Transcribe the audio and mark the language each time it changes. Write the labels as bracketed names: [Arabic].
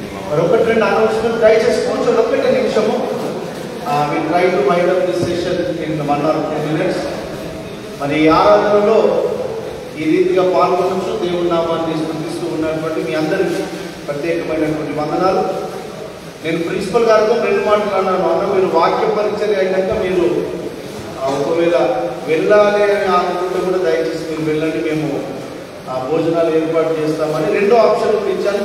[Telugu] మరి ఒకటి రెండు అనౌన్స్మెంట్ దయచేసి కూర్చొని ఒకటే నిమిషము. [English] we try to wind up this session in 1 or 2 minutes. [Telugu] మరి ఈ ఆరాధనలో ఈ రీతిగా పాల్గొనవచ్చు. దేవుని నామాన్ని స్తుతిస్తూ ఉన్నటువంటి మీ అందరికీ ప్రత్యేకమైనటువంటి వందనాలు. నేను ప్రిన్సిపల్ గారితో 2 మాటలు అన్నాను. అన్న మీరు వాక్య పరిచర్య అయినాక మీరు ఒకవేళ వెళ్ళాలి అని అనుకుంటే కూడా దయచేసి మీరు వెళ్ళండి, మేము భోజనాలు ఏర్పాటు చేస్తామని 2 ఆప్షన్లు ఇచ్చాను.